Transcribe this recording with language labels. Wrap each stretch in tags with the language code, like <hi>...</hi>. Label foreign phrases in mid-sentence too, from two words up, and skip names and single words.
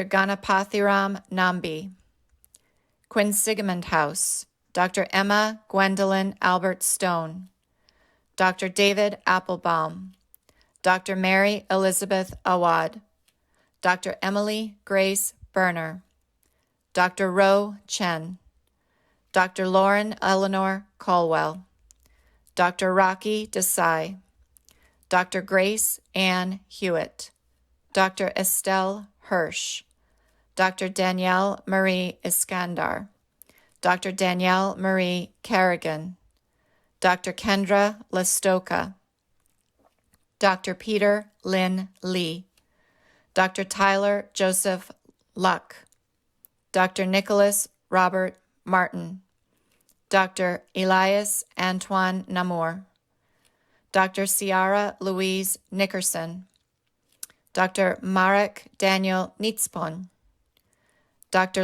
<en>Ganapathiram Nambi, Quinsigamond House, Dr. Emma Gwendolyn Albert Stone, Dr. David Applebaum, Dr. Mary Elizabeth Awad, Dr. Emily Grace Berner, Dr. Ro Chen, Dr. Lauren Eleanor Caldwell, Dr. Rocky Desai, Dr. Grace Ann Hewitt, Dr. Estelle Hirsch, Dr. Danielle Marie Iskandar, Dr. Danielle Marie Kerrigan, Dr. Kendra Lestoka, Dr. Peter Lynn Lee, Dr. Tyler Joseph Luck, Dr. Nicholas Robert Martin, Dr. Elias Antoine Namour, Dr. Ciara Louise Nickerson, Dr. Marek Daniel Nitzpon, Dr.</en>